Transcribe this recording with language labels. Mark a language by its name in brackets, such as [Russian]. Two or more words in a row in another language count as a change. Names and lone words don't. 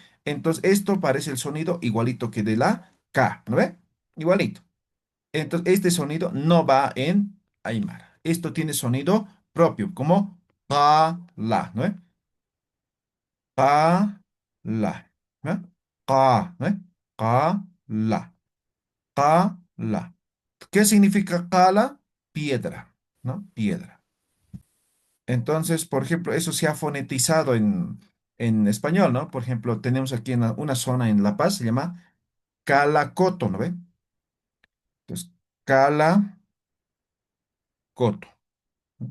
[Spanish] Entonces, esto parece el sonido igualito que de la K, ¿no ve? Igualito. Entonces, este sonido no va en Aymara. Esto tiene sonido propio, como pa, la, ¿no ve? Pa, la, ¿no? Ka, ¿no ve? Ka, la, ka, la. ¿Qué significa kala? Piedra, ¿no? Piedra. Entonces, por ejemplo, eso se ha fonetizado en español, ¿no? Por ejemplo, tenemos aquí una zona en La Paz, se llama Calacoto, ¿no ve? Entonces, Calacoto. ¿No?